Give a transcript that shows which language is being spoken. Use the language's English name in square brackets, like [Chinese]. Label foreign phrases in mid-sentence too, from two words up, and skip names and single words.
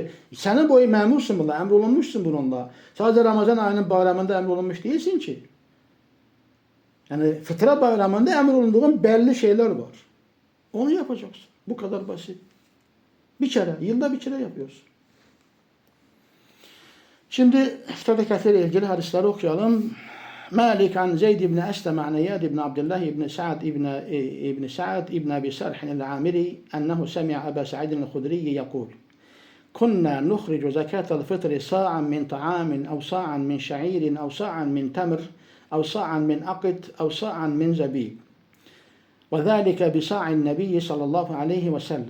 [Turkish] Senin boyu memursun bununla, emrolunmuşsun bununla. Sadece Ramazan ayının bayramında emrolunmuş değilsin ki. Yani fıtra bayramında emrolunduğun belli şeyler var. Onu yapacaksın. Bu kadar basit. Bir kere, yılda bir kere yapıyorsun. Şimdi fıtradaki ilgili hadisleri okuyalım. [Arabic] مالك عن زيد بن أسلم عن إياد بن عبد الله بن سعد ابن سعد ابن أبي سرح العامري أنه سمع أبا سعيد الخدري يقول: كنا نخرج زكاة الفطر صاعا من طعام أو صاعا من شعير أو صاعا من تمر أو صاعا من أقط أو صاعا من زبيب، وذلك بصاع النبي صلى الله عليه وسلم.